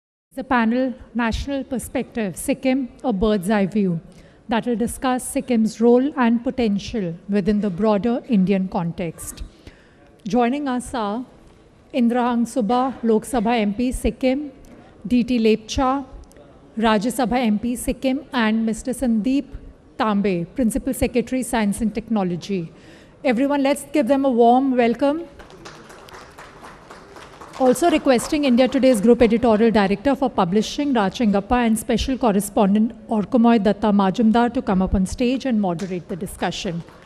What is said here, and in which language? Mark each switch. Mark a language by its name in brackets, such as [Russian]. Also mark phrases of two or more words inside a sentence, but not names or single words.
[English] The panel, National Perspective, Sikkim, a Bird's Eye View, that will discuss Sikkim's role and potential within the broader Indian context. Joining us are Indrahang Subha, Lok Sabha MP, Sikkim, D.T. Lepcha, Rajya Sabha MP, Sikkim, and Mr. Sandeep Tambe, Principal Secretary, Science and Technology. Everyone, let's give them a warm welcome. Also requesting India Today's Group Editorial Director for Publishing, Raj Chengappa, and Special Correspondent Orkomoy Datta Majumdar to come up on stage and moderate the discussion.